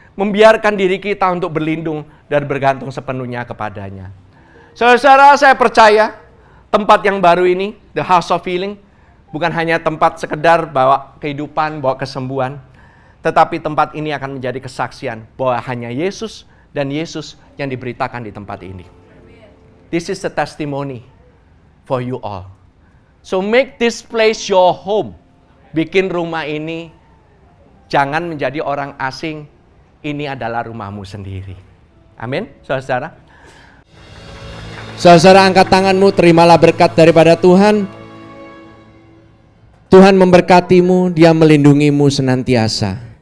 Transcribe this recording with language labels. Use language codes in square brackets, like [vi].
[id] Membiarkan diri kita untuk berlindung dan bergantung sepenuhnya kepadanya. Saudara-saudara, saya percaya tempat yang baru ini, The House of Healing, bukan hanya tempat sekedar bawa kehidupan, bawa kesembuhan, tetapi tempat ini akan menjadi kesaksian bahwa hanya Yesus dan Yesus yang diberitakan di tempat ini. [en] This is the testimony for you all. So make this place your home. [id] Bikin rumah ini jangan menjadi orang asing. Ini adalah rumahmu sendiri. Amin, saudara-saudara. Saudara, angkat tanganmu, terimalah berkat daripada Tuhan. Tuhan memberkatimu, Dia melindungimu senantiasa.